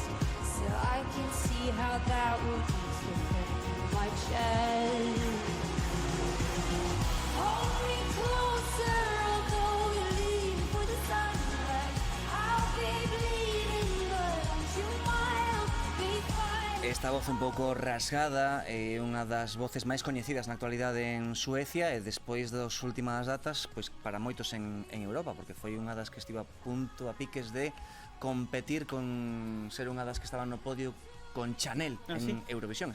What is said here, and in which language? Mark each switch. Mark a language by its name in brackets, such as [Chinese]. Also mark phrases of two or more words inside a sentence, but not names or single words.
[English] So I can see how that would ease the pain in my chest. Hold me closer, although you leave for the sunrise. I'll be bleeding, but don't you mind? Be fine. [Galician] Esta voz un pouco rasgada é unha das voces máis coñecidas na actualidade en Suecia e despois das últimas datas, pois para moitos en Europa, porque foi unha das que estivo a punto a piques de competir con ser unha das que estaban no podio con Chanel en Eurovisión.